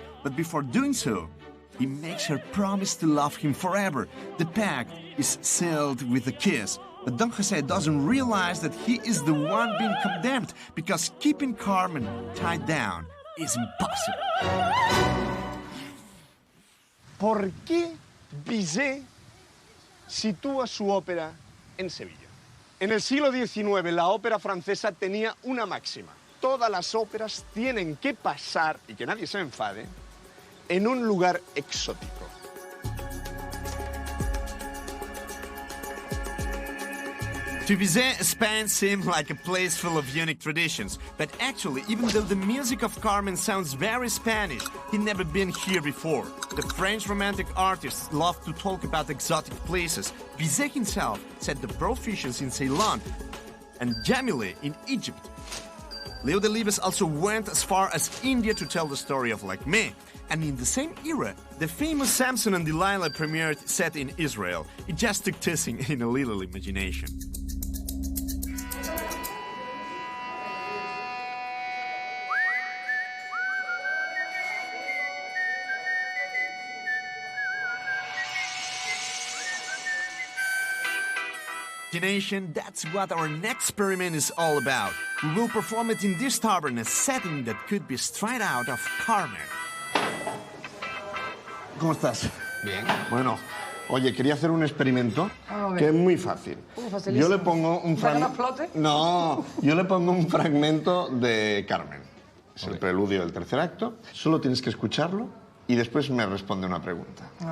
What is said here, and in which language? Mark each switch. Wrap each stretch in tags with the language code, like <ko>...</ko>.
<en>But before doing so, he makes her promise to love him forever. The pact is sealed with a kiss, but Don Jose doesn't realize that he is the one being condemned, because keeping Carmen tied down is impossible.</en> <es>¿Por qué Bizet sitúa su ópera en Sevilla? En el siglo XIX la ópera francesa tenía una máxima. Todas las óperas tienen que pasar, y que nadie se enfade, en un lugar exótico.</es> <en>To Bizet, Spain seemed like a place full of unique traditions, but actually, even though the music of Carmen sounds very Spanish, he'd never been here before. The French romantic artists love to talk about exotic places. Bizet himself set the proficiency in Ceylon and Jamile in Egypt. Leo Delibes also went as far as India to tell the story of Lakme. And in the same era, the famous Samson and Delilah premiered set in Israel. It just took teasing in a little imagination. Imagination, that's what our next experiment is all about. We will perform it in this tavern, a setting that could be straight out of Carmen.</en> <es>¿Cómo estás? Bien. Bueno, oye, quería hacer un experimento que es muy fácil. Facilísimo. Yo le pongo un ¿Para que no explote? No, yo le pongo un fragmento de Carmen. Es el preludio del tercer acto. Solo tienes que escucharlo y después me responde una pregunta.</es>